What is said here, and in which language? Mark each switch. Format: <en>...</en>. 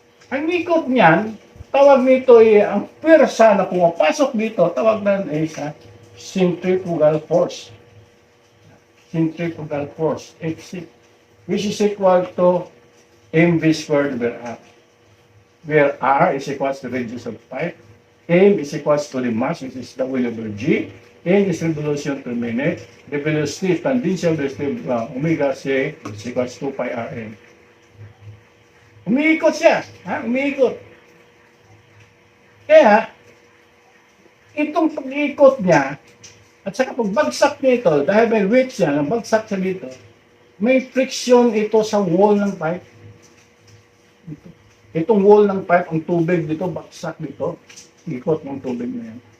<tl>Ang ikot niyan, tawag nito ang pwersa na pumapasok dito, tawag na sa centrifugal force.</tl> <en>Centrifugal force, which is equal to mv squared over r. Where r is equal to the radius of pipe, m is equal to the mass, which is W over g, n is revolution per minute, the velocity, tangential velocity of omega c is equal to 2 pi rn.</en> <tl>Umiikot siya, umiikot. Kaya, itong pag-ikot niya, at saka pagbagsak nito, dahil may weight siya, nagbagsak siya dito, may friction ito sa wall ng pipe. Itong wall ng pipe, ang tubig dito, bagsak dito, ikot ng tubig na yan.</tl>